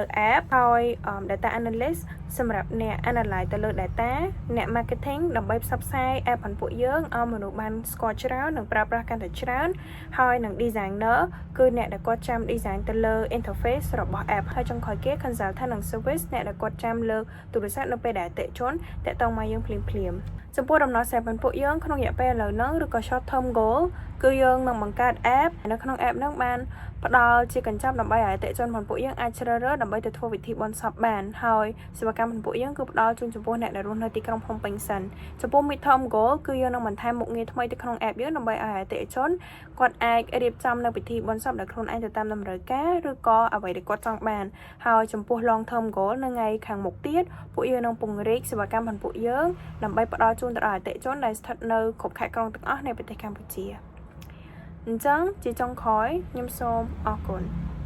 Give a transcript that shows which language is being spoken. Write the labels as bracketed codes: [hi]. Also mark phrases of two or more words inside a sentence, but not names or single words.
[km] app ហើយ [en] data analyst [km] សម្រាប់អ្នក analyze ទៅលើ data អ្នក marketing ដើម្បីផ្សព្វផ្សាយ app របស់ពួកយើងឲ្យមនុស្សបានស្គាល់ច្រើននិងប្រើប្រាស់កាន់តែច្រើនហើយនឹង designer គឺអ្នកដែលគាត់ចាំ design ទៅលើ interface របស់ app ហើយចុងក្រោយគេ consultant និង service អ្នកដែលគាត់ចាំលើទូរស័ព្ទនៅពេលដែលអតិថិជនតាក់ទងមកយើងភ្លាមៗចំពោះដំណោះស្រាយរបស់ពួកយើងក្នុងរយៈពេលឥឡូវហ្នឹងឬក៏ [en] short term goal [km] គឺយើងនឹងបង្កើត app នៅក្នុង app ហ្នឹងបានផ្ដល់ជាកញ្ចប់ដើម្បីឲ្យអតិថិជនរបស់ពួកយើងអាចជ្រើសរើសដើម្បីទៅធ្វើពិធីបុណ្យសពបានហើយសេវា កម្មរបស់ពួកយើងគឺផ្ដល់ជូនចំពោះអ្នកដែលរស់នៅទីក្រុងភ្នំពេញសិនចំពោះ [en] mid term goal [km] គឺយើងនឹងបន្ថែមមុខងារថ្មីទៅក្នុង app យើងដើម្បីឲ្យអតិថិជនគាត់អាចរៀបចំនៅពិធីបុណ្យសពដោយខ្លួនឯងទៅតាមតម្រូវការឬក៏អ្វីដែលគាត់ចង់បានហើយចំពោះ [en] long term goal [km] នៅថ្ងៃខាងមុខទៀតពួកយើងនឹងពង្រីកសេវាកម្មរបស់ពួកយើងដើម្បីផ្ដល់ជូនទៅដល់អតិថិជនដែលស្ថិតនៅគ្រប់ខេត្តក្រុងទាំងអស់នៃប្រទេសកម្ពុជាអញ្ចឹងជាចុងក្រោយខ្ញុំសូមអរគុណ